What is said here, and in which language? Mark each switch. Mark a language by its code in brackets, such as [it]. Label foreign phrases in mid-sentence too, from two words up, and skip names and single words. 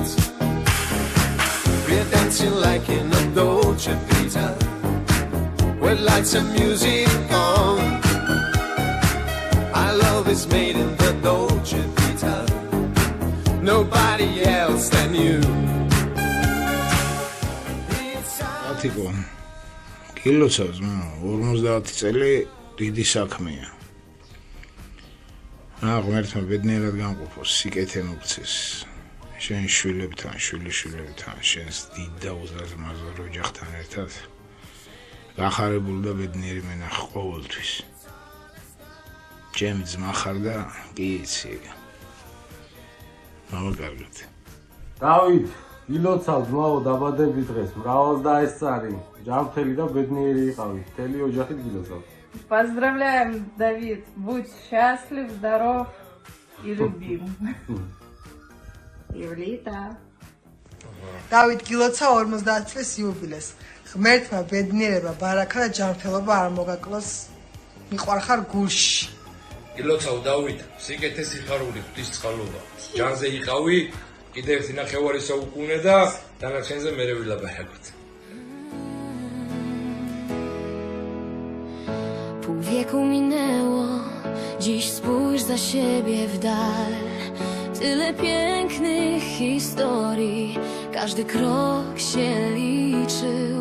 [en] We're dancing like in a Dolce Vita. With lights and music on. Elvis made in the Dolce Vita. Nobody else than you. [ka] Ათიკო, კილოცავს, 50 წელი დიდი საქმეა. ღმერთმა ბედნიერად განყოფოს, სიკეთე მოგცეს. შენ შვილებთან, შვილიშვილებთან, შენს დიდ და უზრაზმაზარ ოჯახთან ერთად გახარებული და ბედნიერი მენახე ყოველთვის. ჩემი ძმა ხარ და კი იცი ეგ. მაგარად. დავით, ილოცავ ძმაო დაბადების დღეს, მრავალს დაესწარი, ჯანმრთელი და ბედნიერი იყავი, მთელი ოჯახით გილოცავ. [ru] Поздравляем, Давид, будь счастлив, здоров и любим. Ивлита. [ka] დავით გილოცავ 50 წლის იუბილეს. ღმერთმა ბედნიერება, ბარაკა და ჯანმრთელობა არ მოგაკლოს. მიყვარხარ გულში. გილოცავ დავით, სიკეთე სიხარული, ღვთისწყალობა. ჯანზე იყავი, კიდევ ერთი ნახევარი საუკუნე და დანარჩენზე მერე ვილაპარაკოთ. [pl] Pół wieku minęło, dziś spójrz za siebie w dal. Tyle pięknych historii, każdy krok się liczył.